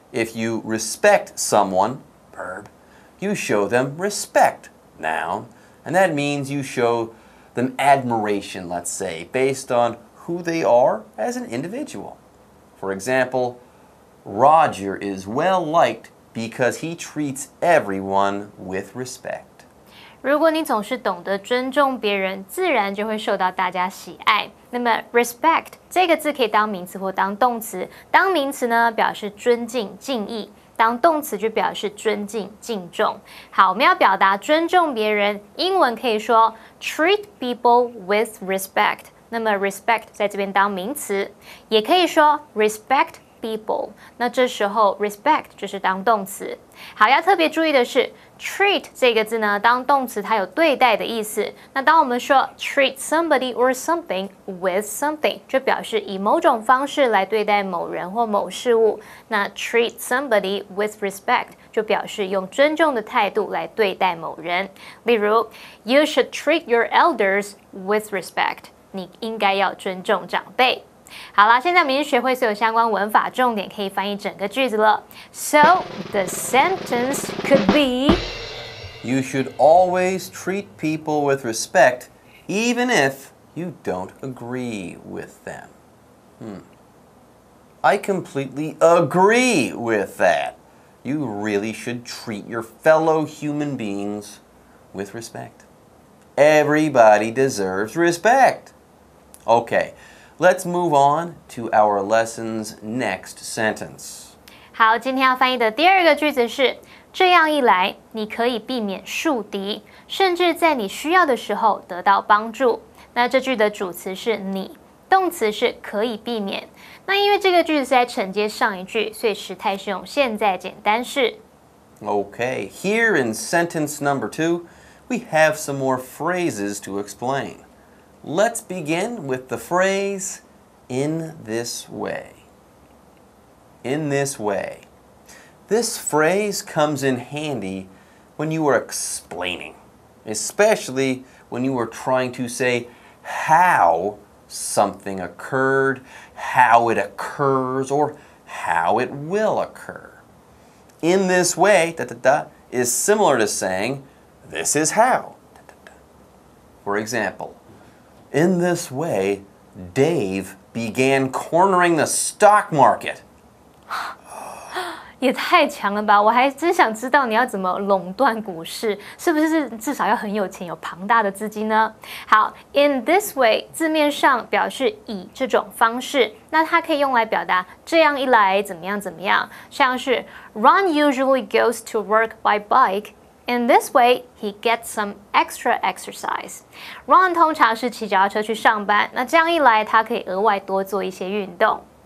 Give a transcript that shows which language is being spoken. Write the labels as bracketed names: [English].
[English] If you respect someone, verb, you show them respect, noun, and that means you show them admiration, let's say, based on who they are as an individual. For example, Roger is well liked because he treats everyone with respect. [Chinese] 如果你总是懂得尊重别人，自然就会受到大家喜爱。那么 respect 这个字可以当名词或当动词。当名词呢，表示尊敬、敬意；当动词就表示尊敬、敬重。好，我们要表达尊重别人，英文可以说 [English] treat people with respect。 [Chinese] 那么 respect 在这边当名词，也可以说 [English] respect people。 [Chinese] 那这时候 respect 就是当动词。好，要特别注意的是 treat 这个字呢，当动词它有对待的意思。那当我们说 [English] treat somebody or something with something， [Chinese] 就表示以某种方式来对待某人或某事物。那 [English] treat somebody with respect [Chinese] 就表示用尊重的态度来对待某人。例如 [English] You should treat your elders with respect。 [Chinese] 你应该要尊重长辈。好啦，现在我们已经学会所有相关文法重点，可以翻译整个句子了。 [English] So the sentence could be: You should always treat people with respect, even if you don't agree with them. I completely agree with that. You really should treat your fellow human beings with respect. Everybody deserves respect. Okay, let's move on to our lesson's next sentence. [Chinese] 好，今天要翻译的第二个句子是：这样一来，你可以避免树敌，甚至在你需要的时候得到帮助。那这句的主词是你，动词是可以避免。那因为这个句子是在承接上一句，所以时态是用现在简单式。 [English] Okay, here in sentence number 2, we have some more phrases to explain. Let's begin with the phrase, in this way. In this way. This phrase comes in handy when you are explaining, especially when you are trying to say how something occurred, how it occurs, or how it will occur. In this way, is similar to saying, this is how. For example, in this way, Dave began cornering the stock market. [Chinese] 也太强了吧！我还真想知道你要怎么垄断股市，是不是至少要很有钱，有庞大的资金呢？好 ， [English] in this way [Chinese] 字面上表示以这种方式，那它可以用来表达这样一来怎么样怎么样，像是 [English] Ron usually goes to work by bike. In this way, he gets some extra exercise. [Chinese] Ron 通常是骑脚踏车去上班，那这样一来，他可以额外多做一些运动。